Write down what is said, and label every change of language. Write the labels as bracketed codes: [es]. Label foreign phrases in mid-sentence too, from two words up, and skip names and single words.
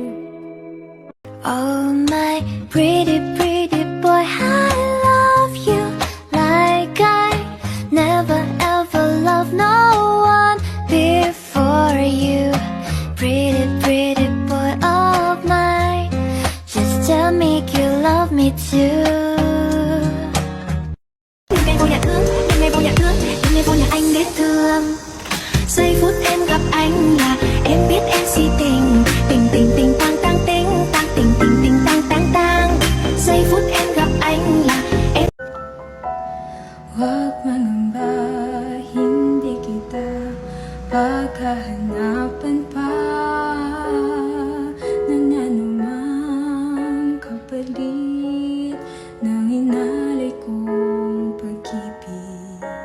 [en] Oh my pretty, pretty boy, I love you like I never ever loved no one before you. Pretty, pretty boy of mine, just tell me you love me too. [vi] Đêm ngày vô nhà thương, đêm ngày vô nhà thương, đêm ngày vô nhà anh để thương. Giây phút em gặp anh là em biết em si tình, tình tình tình tang tang tình, tang tình tình tình tang tang tang. Giây phút em gặp anh là em. [tl] Huwag mangamba, hindi kita pagkahanapan pa ng anumang kapalit ng inalay kong pag-ibig.